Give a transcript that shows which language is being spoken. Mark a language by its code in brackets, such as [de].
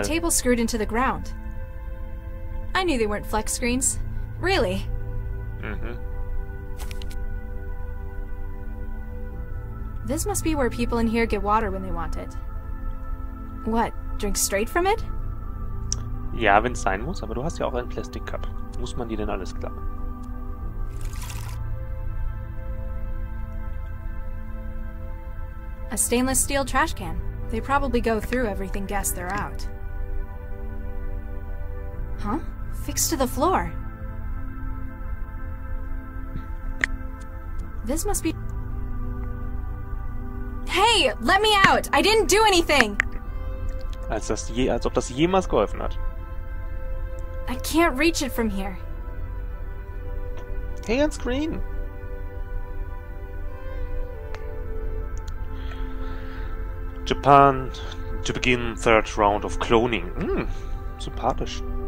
[en] The table's screwed into the ground. I knew they weren't flex screens. Really? Mhm. This must be where people in here get water when they want it. What? Drink straight from it? [de] Ja, wenn es sein muss, aber du hast ja auch einen Plastic Cup. Muss man dir denn alles klappen? [en] A stainless steel trash can. They probably go through everything guessed they're out. Huh? Fixed to the floor. This must be... Hey! Let me out! I didn't do anything! [de] Als ob das jemals geholfen hat. [en] I can't reach it from here. Hey, on screen! Japan to begin third round of cloning. [de] Sympathisch.